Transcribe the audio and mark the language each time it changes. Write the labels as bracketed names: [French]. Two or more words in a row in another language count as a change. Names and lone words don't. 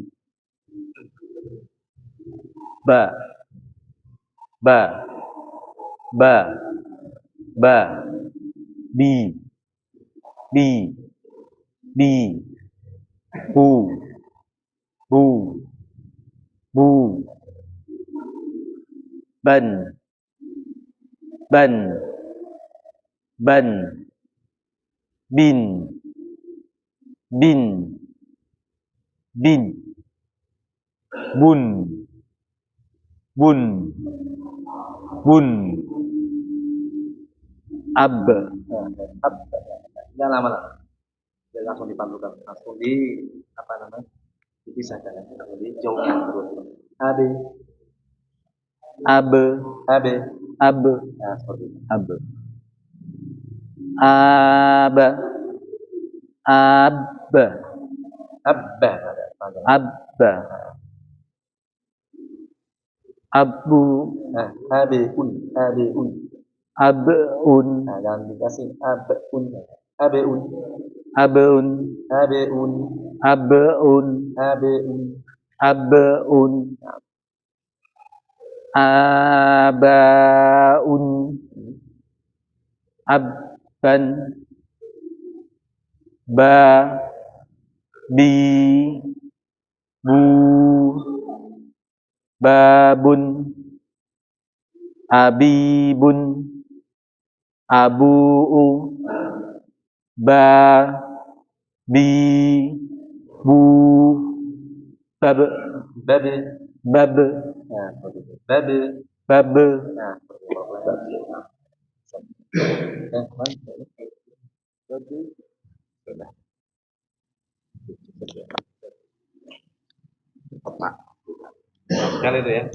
[Indonesian] با با با با بي بي بي بو بو بو بن بن بن بن بن بن بن bun bun ab Jangan lama-lama. Jangan langsung dipantukan. Langsung di apa namanya? Dipisahkan. Langsung dijauhkan terus. Abi. ab Abi. ab Nah, seperti itu. ab ab ab Abba ada panjang. abba abu Nah, abiun, abiun. abun Nah, jangan dikasih abun. Abiun, abun abiun, abun abiun. abun abaun abban ba bi bu babun abibun abuu ba bi bu bab Babi. bab Nah, seperti itu. Babi. bab Nah, seperti itu. Babi. Babi. Sudah. Kan itu ya.